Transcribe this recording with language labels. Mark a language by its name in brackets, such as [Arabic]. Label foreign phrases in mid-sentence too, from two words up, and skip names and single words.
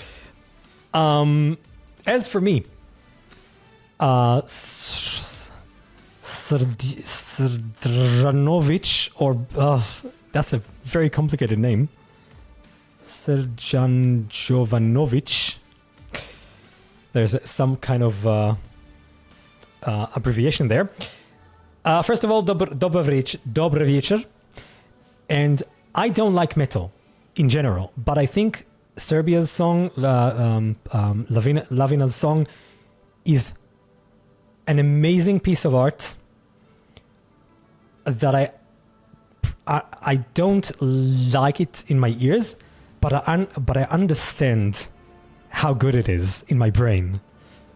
[English] As for me, Srđanović, or that's a very complicated name. Srđan Jovanović. There's some kind of abbreviation there. First of all, [Serbian] dobar večer. [English] And I don't like metal in general, but I think Serbia's song, Lavina's song, is an amazing piece of art that I don't like it in my ears, but I understand how good it is in my brain.